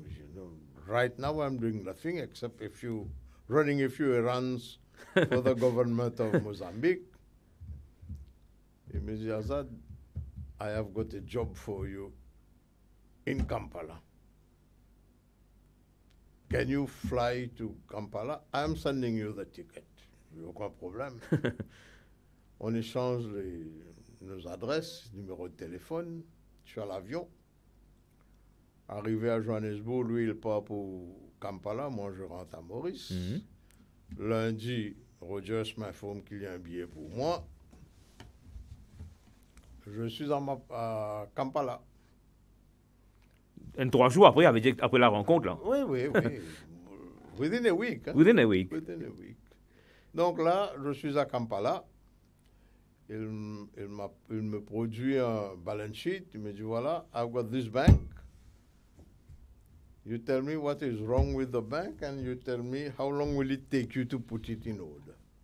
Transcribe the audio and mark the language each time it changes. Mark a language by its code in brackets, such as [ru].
[fr] Je dis, [en] no, right now I'm doing nothing except running a few errands for the government of Mozambique. [fr] Il me dit, [en] Azad, I have got a job for you in Kampala. Can you fly to Kampala? I am sending you the ticket. [fr] Aucun problème. On échange nos adresses, numéro de téléphone. Je suis à l'avion. Arrivé à Johannesburg, lui, il part pour Kampala. Moi, je rentre à Maurice. Mhm. Lundi, Rogers m'informe qu'il y a un billet pour moi. Je suis à Kampala. 3 jours après, après la rencontre, là. Oui. [en] Within a week. Hein? Within a week. Within a week. [fr] Donc là, je suis à Kampala. Il me produit un balance sheet. Il me dit, voilà, [en] I've got this bank. You tell me what is wrong with the bank and you tell me how long will it take you to put it in order.